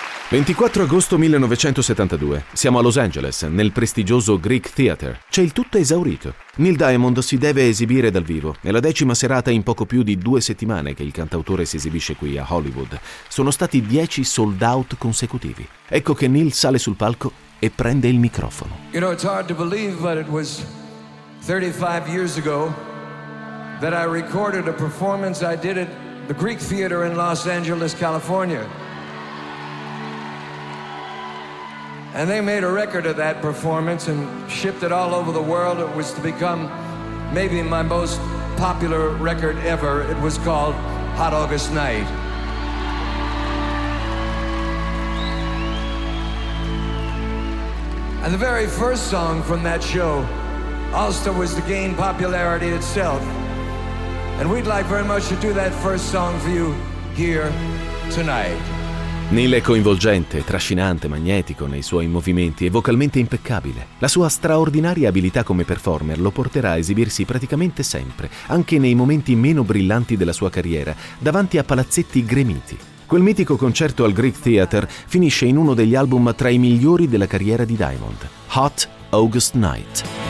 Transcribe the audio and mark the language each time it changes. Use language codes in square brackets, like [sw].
[it] 24 agosto 1972, siamo a Los Angeles, nel prestigioso Greek Theater. C'è il tutto esaurito. Neil Diamond si deve esibire dal vivo. È la decima serata in poco più di due settimane che il cantautore si esibisce qui a Hollywood. Sono stati 10 sold out consecutivi. Ecco che Neil sale sul palco e prende il microfono. [en] You know, it's hard to believe, but it was 35 years ago that I recorded a performance I did at the Greek Theater in Los Angeles, California. And they made a record of that performance and shipped it all over the world. It was to become maybe my most popular record ever. It was called Hot August Night. And the very first song from that show also was to gain popularity itself. And we'd like very much to do that first song for you here tonight. [it] Neil è coinvolgente, trascinante, magnetico nei suoi movimenti e vocalmente impeccabile. La sua straordinaria abilità come performer lo porterà a esibirsi praticamente sempre, anche nei momenti meno brillanti della sua carriera, davanti a palazzetti gremiti. Quel mitico concerto al Greek Theater finisce in uno degli album tra i migliori della carriera di Diamond, Hot August Night.